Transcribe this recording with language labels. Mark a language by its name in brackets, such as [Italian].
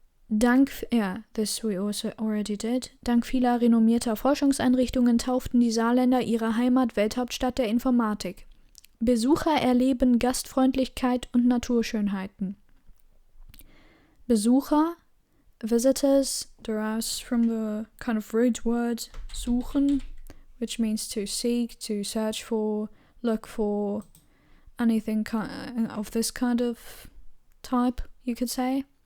[English] This we also already did. [German] Dank vieler renommierter Forschungseinrichtungen tauften die Saarländer ihre Heimat Welthauptstadt der Informatik. Besucher erleben Gastfreundlichkeit und Naturschönheiten. [English] Besucher, visitors, derives from the kind of root word suchen, which means to seek, to search for, look for, anything of this kind of type, you could say.